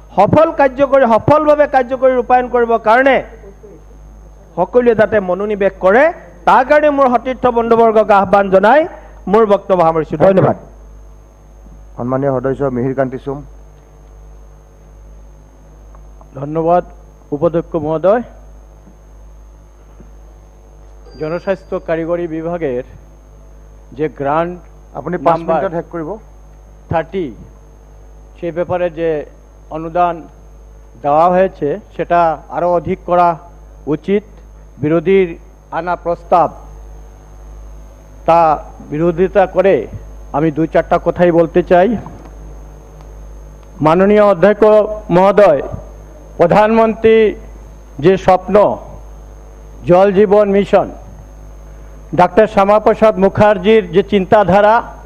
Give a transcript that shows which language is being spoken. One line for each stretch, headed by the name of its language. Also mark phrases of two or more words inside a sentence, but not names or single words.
Assamese: সফলভাৱে কাৰ্যকৰী ৰূপায়ণ কৰিবৰ কাৰণে সকলোৱে যাতে মনোনিৱেশ কৰে তাৰ কাৰণে মোৰ সতীৰ্থ বন্ধুবৰ্গক আহ্বান জনাই মোৰ বক্তব্য সামৰিছোঁ ধন্যবাদ সন্মানীয় সদস্য মিহিৰ কান্তি চুম
Bangla: ধন্যবাদ উপাধ্যক্ষ মহোদয় জনস্বাস্থ্য কারিগরি বিভাগের যে গ্রান্ট
Assamese: আপনি 5 মিনিটত শেষ কৰিব
Bangla: 30 সেই ব্যাপারে যে অনুদান দেওয়া হয়েছে সেটা আরো অধিক করা উচিত বিরোধীর আনা প্রস্তাব তা বিরোধিতা করে আমি 2-4টা কথাই বলতে চাই মাননীয় অধ্যক্ষ মহোদয় প্রধানমন্ত্রী যে স্বপ্ন জল জীবন মিশন ডাক্তার শ্যামাপ্রসাদ মুখার্জির যে চিন্তাধারা